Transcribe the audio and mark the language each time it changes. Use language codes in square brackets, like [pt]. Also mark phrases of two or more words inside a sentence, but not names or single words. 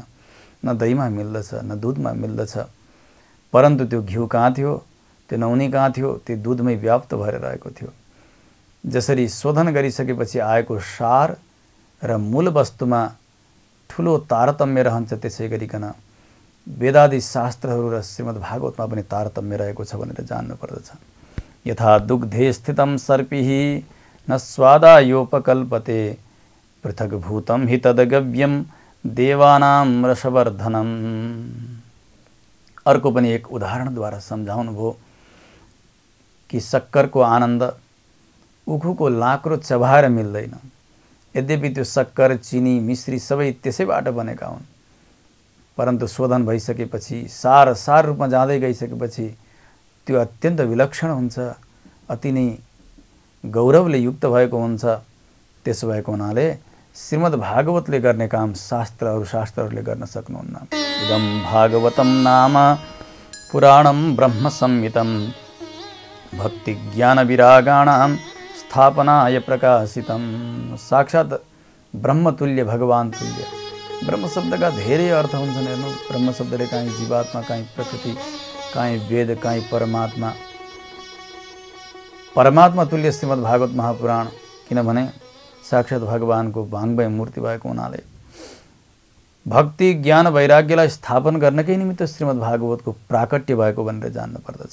[ne] न दहीमा मिल्दछ, न दुधमा मिल्दछ। परन्तु त्यो घिउ कहाँ थियो, त्यो नौनी कहाँ थियो? त्यो दुधमै व्याप्त भएर रहेको थियो। जसरी शोधन गरिसकेपछि आएको सार र मूल वस्तुमा ठुलो तारतम्य रहन्छ, त्यसै गरिकन वेदादि शास्त्रहरू र श्रीमद् भागवतमा पनि तारतम्य रहेको छ भनेर जान्नु पर्दछ। [sa] यथा दुग्धे स्थितं सर्पिः न स्वादायोपकल्पते, पृथक् भूतं हि तदगव्यं देवानां रसवर्धनम्। [ne] अर्को पनि एक उदाहरणद्वारा सम्झाउनु भयो कि शक्करको आनन्द उखुको लाक्रो चबाएर मिल्दैन। यद्यपि त्यो शक्कर, चिनी, मिश्री सबै त्यसैबाट बनेका हुन्, परन्तु शोधन भइसकेपछि, सार रूपमा जाँदै गइसकेपछि त्यो अत्यन्त विलक्षण हुन्छ, अति नै गौरवले युक्त भएको हुन्छ। त्यसो भएको हुनाले श्रीमद् भागवतले गर्ने काम शास्त्रहरूले गर्न सक्नुहुन्न। [sa] इदं भागवतं नाम पुराणं ब्रह्म संहितं, भक्ति ज्ञान विरागाणां स्थापनाय प्रकाशितं। [ne] साक्षात् ब्रह्मतुल्य, भगवान तुल्य। ब्रह्म शब्दका धेरै अर्थ हुन्छन्। हेर्नु, ब्रह्म शब्दले काहीँ जीवात्मा, काहीँ प्रकृति, काहीँ वेद, काहीँ परमात्मा। परमात्मा तुल्य श्रीमद् भागवत महापुराण, किनभने साक्षात् भगवानको वाङ्मय मूर्ति भएको हुनाले भक्ति ज्ञान वैराग्यलाई स्थापन गर्नकै निमित्त श्रीमद् भागवतको प्राकट्य भएको भनेर जान्नु पर्दछ।